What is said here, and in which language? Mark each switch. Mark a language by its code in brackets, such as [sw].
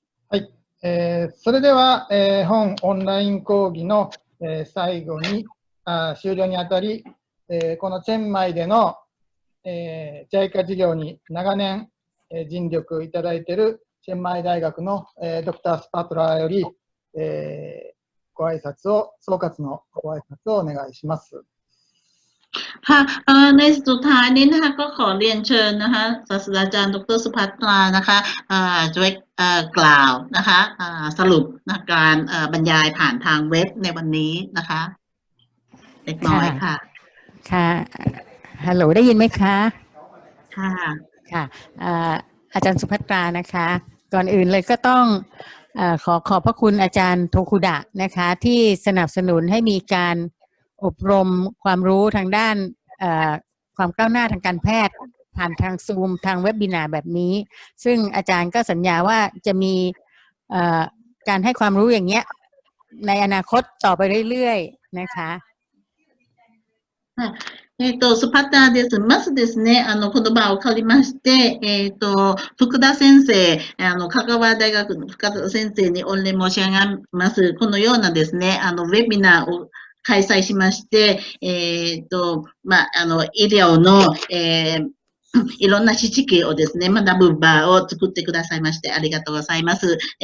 [ja] はい、それでは、本オンライン講義の、最後に終了にあたり、このチェンマイでの、JICA 事業に長年、尽力いただいているチェンマイ大学の、ドクタースパトラーより、ご挨拶を、総括のご挨拶をお願いします。 [th] ค่ะในสุดท้ายนี้นะคะก็ขอเรียนเชิญนะคะศาสตราจารย์ดร.สุภัทรานะคะช่วยกล่าวนะคะสรุปการบรรยายผ่านทางเว็บในวันนี้นะคะเล็กน้อยค่ะ ค่ะฮัลโหลได้ยินไหมคะ ค่ะ ค่ะอาจารย์สุภัทรานะคะก่อนอื่นเลยก็ต้องขอบพระคุณอาจารย์โทคุดะนะคะที่สนับสนุนให้มีการอบรมความรู้ทางด้านความก้าวหน้าทางการแพทย์ผ่านทางซูมทางเว็บบินาร์แบบนี้ซึ่งอาจารย์ก็สัญญาว่าจะมีการให้ความรู้อย่างเงี้ยในอนาคตต่อไปเรื่อยๆนะคะ [ja] スパターです。まずですね、言葉を借りまして、福田先生、香川大学の福田先生に御礼申し上げます。このようなですね、ウェビナーを開催しまして、医療の、いろんな知識をですね、学ぶ場を作ってくださいましてありがとうございます。